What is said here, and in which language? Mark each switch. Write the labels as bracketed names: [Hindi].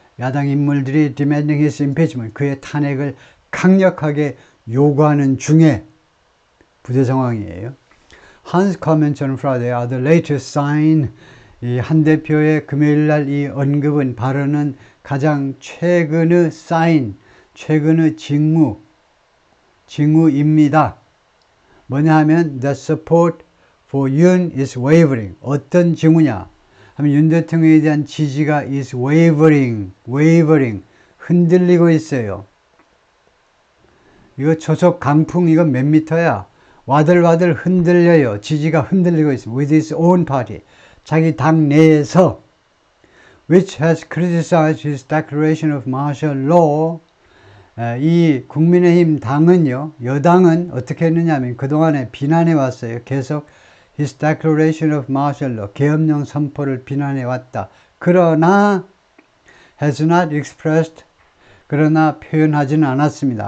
[Korean] 야당 인물들이 [English] demanding his impeachment, [Korean] 그의 탄핵을 강력하게 요구하는 중에 부대 상황이에요. [English] Hans comments on Friday are the latest sign. [Korean] 이 한 대표의 금요일날 이 언급은 발언은 가장 최근의 sign, 최근의 징후입니다. 뭐냐 하면 [English] the support for Yoon is wavering. [Korean] 어떤 징후냐 하면 윤 대통령에 대한 지지가 [English] is wavering, [Korean] 흔들리고 있어요. 이거 초속 강풍 이거 몇 미터야? 와들와들 흔들려요. 지지가 흔들리고 있습니다. [English] With his own party. [Korean] 자기 당 내에서 [English] which has criticized his declaration of martial law. [Korean] 이 국민의힘 당은요, 여당은 어떻게 했느냐 하면 그동안에 비난해 왔어요. 계속 [English] his declaration of martial law, [Korean] 계엄령 선포를 비난해 왔다. 그러나 [English] has not expressed, [Korean] 그러나 표현하지는 않았습니다.